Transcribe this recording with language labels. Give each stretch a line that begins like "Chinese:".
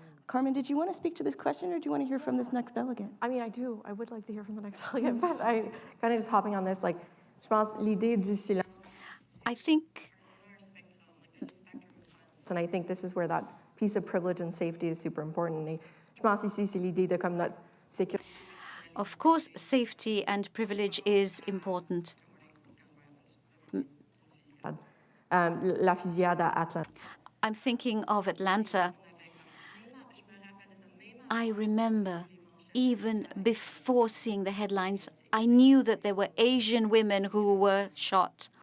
English: Carmen, did you want to speak to this question, or do you want to hear from this next delegate? I mean, I do. I would like to hear from the next delegate, but I kind of just hopping on this, like,
French: je pense l'idée du silence.
English: I think, and I think this is where that piece of privilege and safety is super important.
French: Et je pense ici, c'est l'idée de comme notre sécurité.
English: of course, safety and privilege is important.
French: La fusillade à Atlanta.
English: I'm thinking of Atlanta. I remember, even before seeing the headlines, I knew that there were Asian women who were shot.